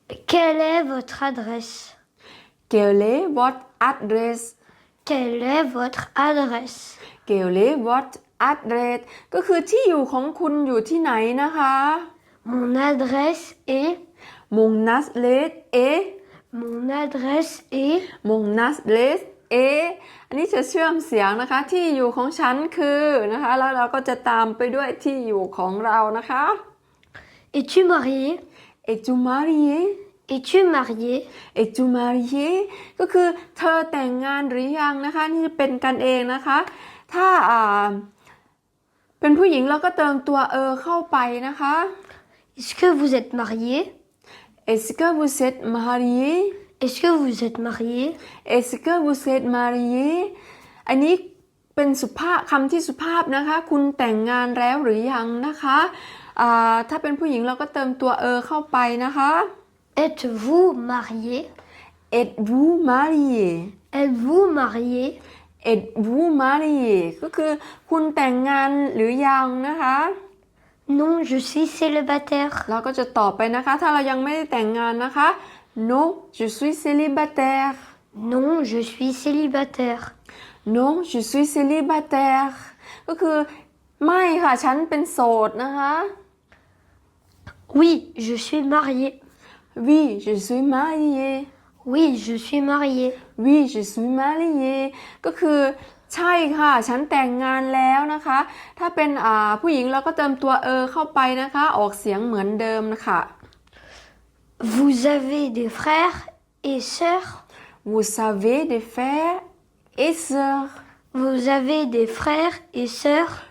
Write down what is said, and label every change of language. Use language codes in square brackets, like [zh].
[fr] Quelle est votre adresse? Quelle est votre adresse? Quelle est votre adresse? Quelle est votre adresse? [th] ก็คือที่อยู่ของคุณอยู่ที่ไหนนะคะ [fr] Mon adresse est. Mon adresse est. Mon adresse est. Mon adresse est. [th] อันนี้จะเชื่อมเสียงนะคะที่อยู่ของฉันคือนะคะแล้วเราก็จะตามไปด้วยที่อยู่ของเรานะคะ [fr] Es-tu marié? Es-tu marié? Es-tu marié? Es-tu marié? [th] ก็คือเธอแต่งงานหรือยังนะคะนี่จะเป็นกันเองนะคะถ้าเป็นผู้หญิงเราก็เติมตัวเข้าไปนะคะ [fr] Est-ce que vous êtes marié? Est-ce que vous êtes marié? Est-ce que vous êtes marié? Est-ce que vous êtes marié? [th] อันนี้เป็นสุภาพคำที่สุภาพนะคะคุณแต่งงานแล้วหรือยังนะคะถ้าเป็นผู้หญิงเราก็เติมตัวเข้าไปนะคะ [fr] Êtes-vous marié? Êtes-vous marié? Êtes-vous marié? Êtes-vous marié? [th] ก็คือคุณแต่งงานหรือยังนะคะ [fr] Non, je suis célibataire. [th] เราก็จะตอบไปนะคะถ้าเรายังไม่ได้แต่งงานนะคะ [fr] Non je suis célibataire Non, je suis célibataire. Non je suis célibataire [th] ก็คือไม่ค่ะฉันเป็นโสดนะคะ [fr] Oui, je suis mariée. Oui je suis mariée Oui, je suis mariée. Oui je suis mariée [th] ก็คือใช่ค่ะฉันแต่งงานแล้วนะคะถ้าเป็นผู้หญิงเราก็เติมตัวเข้าไปนะคะออกเสียงเหมือนเดิมนะคะ [fr] Vous avez des frères et sœurs? Vous savez des frères et sœurs Vous avez des frères et sœurs?